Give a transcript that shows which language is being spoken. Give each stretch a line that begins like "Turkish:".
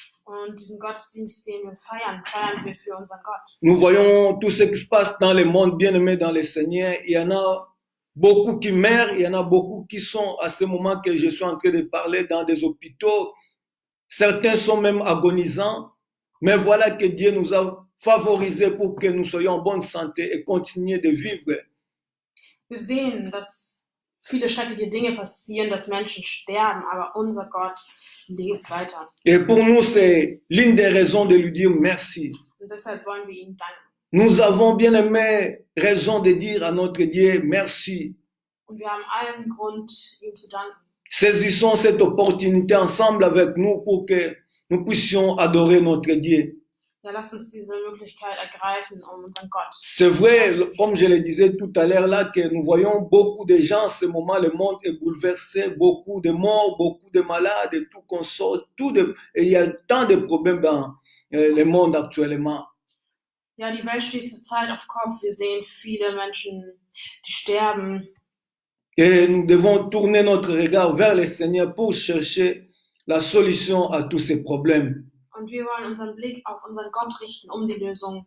German: Und diesen Gottesdienst, den wir feiern, feiern wir für unseren Gott.
French: Nous voyons tout ce qui se passe dans le monde, bien-aimé dans le Seigneur. Il y en a beaucoup qui meurent, il y en a beaucoup qui sont, à ce moment que je suis en train de parler, dans des hôpitaux. Certains sont même agonisants. Mais voilà que Dieu nous a favorisés pour que nous soyons en bonne santé et continuer de vivre.
German: Wir sehen, dass viele schreckliche Dinge passieren, dass Menschen sterben, aber unser Gott lebt weiter.
French: Et pour nous, c'est l'une des raisons de lui dire merci.
German: Und deshalb wollen wir ihm danken.
French: Nous avons bien aimé raison de dire à notre Dieu merci.
German: Und wir haben allen Grund, ihm zu danken.
French: Saisissons cette opportunité ensemble avec nous pour que nous puissions adorer notre Dieu.
German: Ja, lasst uns diese Möglichkeit ergreifen, unseren Gott.
French: C'est vrai, comme je le disais tout à l'heure là, que nous voyons beaucoup de gens en ce moment, le monde est bouleversé, beaucoup de morts, beaucoup de malades, et tout qu'on sort, et il y a tant de problèmes dans le monde actuellement.
German: Ja, die Welt steht zurzeit auf Kopf. Wir sehen viele Menschen, die sterben.
French: Et nous devons tourner notre regard vers le Seigneur pour chercher la solution à tous ces problèmes.
German: Und wir wollen unseren Blick auf unseren Gott richten, die Lösung